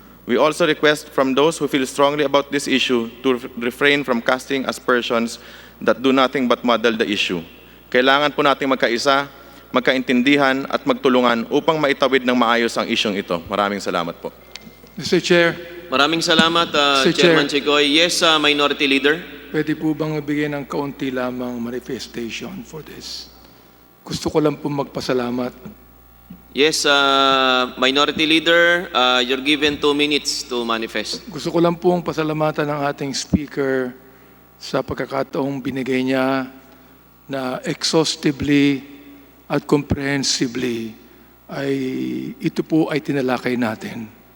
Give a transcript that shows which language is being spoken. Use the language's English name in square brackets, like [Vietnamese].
[English] We also request from those who feel strongly about this issue to refrain from casting aspersions that do nothing but muddle the issue. [Filipino] Kailangan po nating magkaisa, magkaintindihan at magtulungan upang maitawid ng maayos ang isyong ito. Maraming salamat po. [English] Mr. Chair, [Filipino] Maraming salamat, [English] Mr. Chairman Chair. Chicoy. Yes, Minority Leader. [Filipino] pwede po bang magbigay ng kaunti lamang [English] manifestation for this? [Filipino] Gusto ko lang po magpasalamat. [English] Yes, Minority Leader, you're given 2 minutes to manifest. [Filipino] Gusto ko lang pong pasalamatan ng ating speaker sa pagkakataong binigay niya na exhaustively at comprehensively ay ito po ay tinalakay natin.